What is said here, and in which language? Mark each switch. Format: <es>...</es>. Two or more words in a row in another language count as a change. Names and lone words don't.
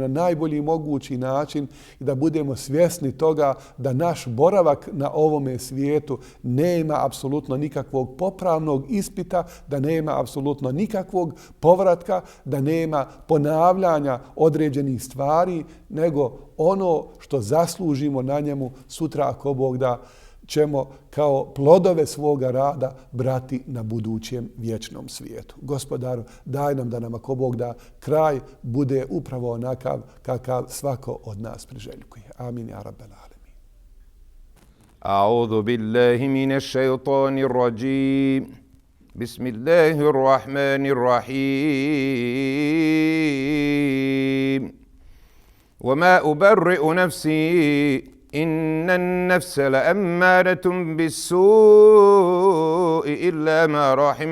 <bs>na najbolji mogući način i da budemo svjesni toga da naš boravak na ovome svijetu nema apsolutno nikakvog popravnog ispita, da nema apsolutno nikakvog povratka, da nema ponavljanja određenih stvari, nego ono što zaslužimo na njemu sutra, ako Bog da, ćemo kao plodove svoga rada brati na budućem vječnom svijetu. Gospodaru, daj nam da nam, ako Bog da, kraj bude upravo onakav kakav svako od nas priželjkuje.</bs> <ar>آمين يا رب العالمين. أعوذ بالله من الشيطان الرجيم. بسم الله الرحمن الرحيم. وما أبرئ نفسي إن النفس لأمارة بالسوء إلا ما رحم</ar>